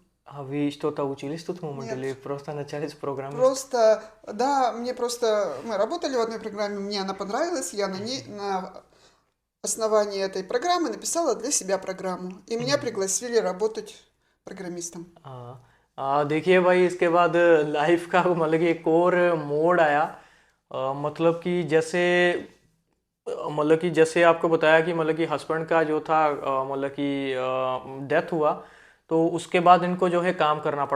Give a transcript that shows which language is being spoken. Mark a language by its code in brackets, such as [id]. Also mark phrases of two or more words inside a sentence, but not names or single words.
[ru] А вы что-то учились тут в момент или Нет, просто начали с программист? просто, да, мне просто, мы работали в одной программе, мне она понравилась, я на ней, на основании этой программы написала для себя программу. И меня пригласили работать программистом. [hi] हाँ। देखिए भाई, इसके बाद लाइफ का मतलब कि एक और मोड़ आया। मतलब कि जैसे मतलब कि जैसे आपको बताया कि मतलब कि हस्बैंड का जो था मतलब कि डेथ हुआ, तो उसके बाद इनको जो है काम करना पड़ा।